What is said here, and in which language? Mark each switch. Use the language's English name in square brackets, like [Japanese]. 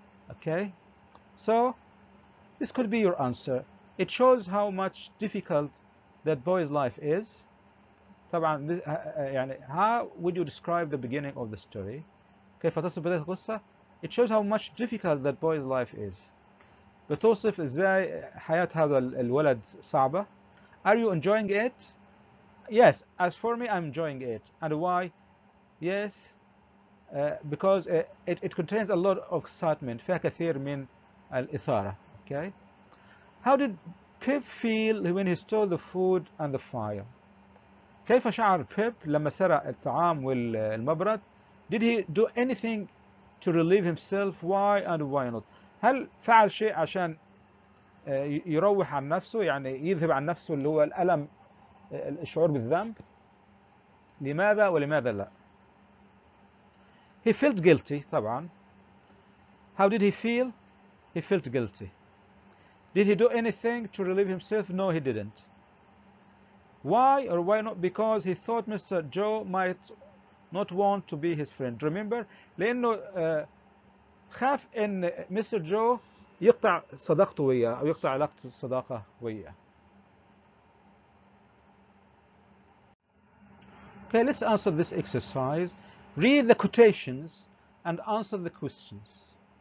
[English] Okay, so this could be your answer. It shows how much difficult that boy's life is. [Arabic] طبعا يعني [English] how would you describe the beginning of the story? [Arabic] كيف تصف بداية القصة؟ [English] It shows how much difficult that boy's life is. [Arabic] بتوصف ازاي حياة هذا الولد صعبة. [English] Are you enjoying it? Yes, as for me I'm enjoying it. And why? Yes, because it contains a lot of excitement. [Arabic] فيها كثير من الإثارة. [English] Okay. How did Pip feel when he stole the food and the fire? [Arabic] كيف شعر بيب لما سرق الطعام والمبرد؟ [English] Did he do anything to relieve himself? Why and why not? [Arabic] هل فعل شيء عشان يروح عن نفسه، يعني يذهب عن نفسه اللي هو الألم، الشعور بالذنب؟ لماذا ولماذا لا؟ [English] He felt guilty [Arabic] طبعا. [English] How did he feel? He felt guilty. Did he do anything to relieve himself? No, he didn't. Why or why not? Because he thought Mr. Joe might not want to be his friend. Remember, [Arabic] لأنه خاف إن Mr. Joe يقطع صداقته وياه أو يقطع علاقة الصداقة وياه. [English] Okay, let's answer this exercise. Read the quotations and answer the questions.